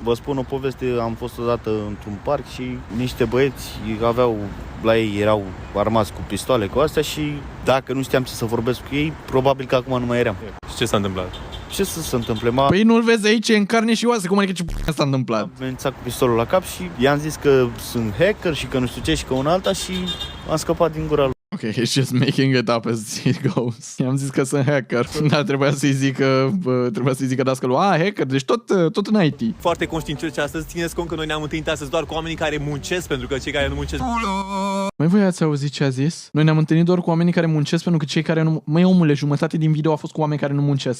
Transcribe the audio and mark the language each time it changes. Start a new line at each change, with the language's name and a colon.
Romanian: Vă spun o poveste, am fost odată într-un parc și niște băieți la ei erau armați cu pistoale cu astea și dacă nu știam ce să vorbesc cu ei, probabil că acum nu mai eram. Și ce s-a întâmplat? Ce să se întâmple? Păi nu-l vezi aici, în carne și oase, cum adică ce s-a întâmplat? Am amenințat cu pistolul la cap și i-am zis că sunt hacker și că nu știu ce și că una alta și am scăpat din gura lui.
English: Ok, he's just making it up as it goes.
Romanian: I-am zis că sunt hacker. Dar trebuia să-i zică dascălul, hacker, deci tot în IT. Foarte conștiincios și astăzi țineți cont că noi ne-am întâlnit astăzi doar cu oamenii care muncesc, pentru că cei care nu muncesc... Măi, voi ați auzit ce a zis? Noi ne-am întâlnit doar cu oamenii care muncesc, pentru că cei care nu... Măi, omule, jumătate din video a fost cu oameni care nu muncesc.